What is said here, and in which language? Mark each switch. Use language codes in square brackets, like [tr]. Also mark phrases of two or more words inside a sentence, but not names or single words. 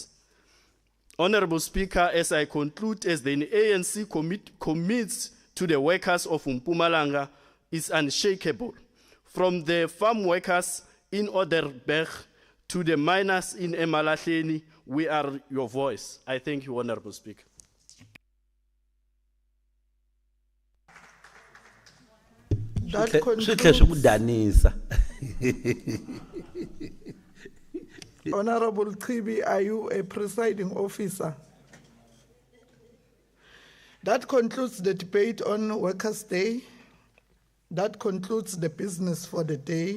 [en] Honorable Speaker, as I conclude, as the ANC commits to the workers of Mpumalanga is unshakable. From the farm workers in Oderberg to the miners in Emalahleni, we are your voice. I thank you, Honorable Speaker. That [ts] Switlhe swi ku danisa. [en] Honorable Chibi, are you a presiding officer? That concludes the debate on Workers' Day. That concludes the business for the day.